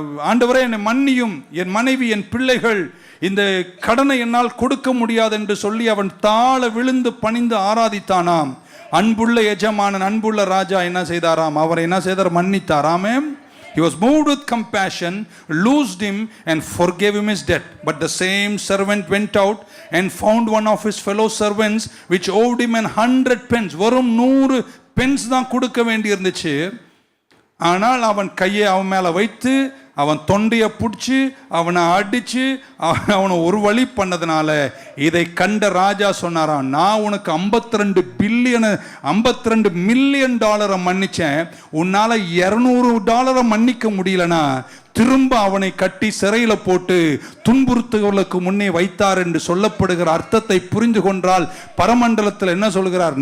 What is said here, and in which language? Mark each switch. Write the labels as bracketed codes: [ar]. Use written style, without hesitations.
[ta] ஆண்டவரே, என்னை மன்னியும், என் மனைவி, என் பிள்ளைகள் இந்த கடனை என்னால் கொடுக்க முடியாது என்று சொல்லி அவன் தாழ விழுந்து பணிந்து ஆராதித்தானாம். அன்புள்ள எஜமானன், அன்புள்ள ராஜா என்ன செய்தாராம்? அவரை என்ன செய்தார்? மன்னித்தாராமே. [en] He was moved with compassion, loosed him and forgave him his debt. But the same servant went out and found one of his fellow servants which owed him 100 pence. [ta] வெறும் 100 பென்ஸ் தான் கொடுக்க வேண்டி இருந்துச்சு. ஆனால் அவன் கையை அவன் மேலே வைத்து அவன் தொண்டையை பிடிச்சி அவனை அடித்து அவனை ஒரு வழி பண்ணதுனால இதை கண்ட ராஜா சொன்னாராம், நான் உனக்கு $52 மில்லியன் மன்னிச்சேன், உன்னால் $200 மன்னிக்க முடியலனா திரும்ப அவனை கட்டி சிறையில் போட்டு துன்புறுத்துகளுக்கு முன்னே வைத்தார் என்று சொல்லப்படுகிற அர்த்தத்தை புரிந்து கொண்டால் பரமண்டலத்தில் என்ன சொல்கிறார்?